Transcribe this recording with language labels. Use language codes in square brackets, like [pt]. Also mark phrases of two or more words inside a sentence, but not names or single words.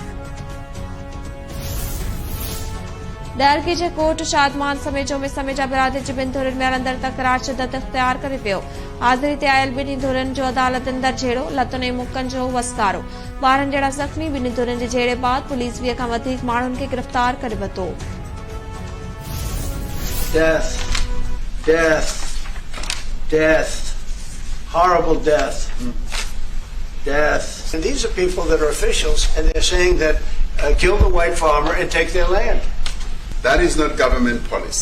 [sd] डरगी जे कोट शादमान समेजो में समेजा बिरादरी जी 2 धुरियुनि में हलंदड़ तकरार शिदत इख्तियार करे पियो। हाज़िरी ते आयल 2 धुरियुनि जो अदालत अंदर झेड़ो, लतुनि ऐं मुक्कनि जो वसकारो। 12 जहिड़ा ज़ख़्मी। 2 धुरियुनि जे झेड़े बाद पुलिस 20 खां वधीक माण्हुनि खे गिरफ़्तार करे वरितो। [en] Death. Horrible death. And these are people that are officials, and they're saying that kill the white farmer and take their land. That is not government policy.